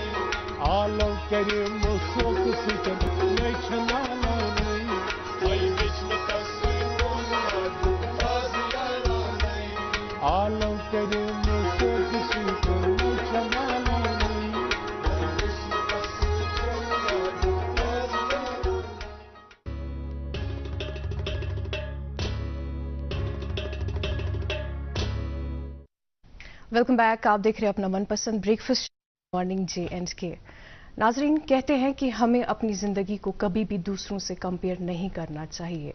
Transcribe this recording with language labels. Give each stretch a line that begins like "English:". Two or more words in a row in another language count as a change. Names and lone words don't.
Kashmiri: عالم کرے مسوک سۭتۍ نَے چھےٚ نالانٕے آی قسمتس سۭتۍ پون لاجون تازیارانٕے عالم کرے مسوک سۭتۍ نَے چھےٚ نالانٕے آی قسمتس سۭتۍ پون لاجون تازیارانٕے
English: welcome back.
Urdu: آپ دیکھ رہے ہیں اپنا من پسند
English: breakfast morning
Urdu: JNK. ناظرین کہتے ہیں کہ ہمیں اپنی زندگی کو کبھی بھی دوسروں سے کمپیئر نہیں کرنا چاہیے.